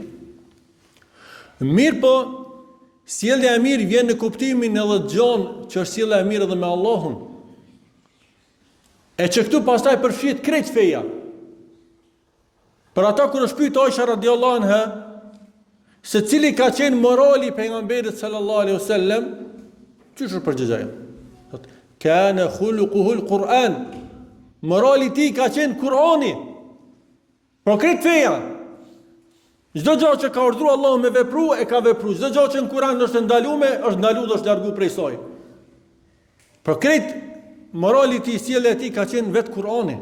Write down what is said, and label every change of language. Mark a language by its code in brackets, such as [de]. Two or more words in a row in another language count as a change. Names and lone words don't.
[sq] Mirë po, sjellja e mirë vjen në kuptimin edhe gjonë që është sjellja e mirë edhe me Allahun. E që këtu pastaj përfshihet krejt feja. Për ata kur është pyet Aisha [ar] رضي الله عنها [sq] se cili ka qenë morali i pejgamberit [ar] صلى الله عليه وسلم, [sq] çish u përgjigja? Thotë, [ar] كان خلقه القرآن. [sq] Morali i tij ka qenë Kurani. Por krejt feja. Çdo gjë që ka urdhëruar Allahu me vepru, e ka vepruar. Çdo gjë që në Kur'an është ndaluar, është ndaluar dhe është larguar prej saj. Por krejt morali i tij, sjellja e tij ka qenë vetë Kur'ani.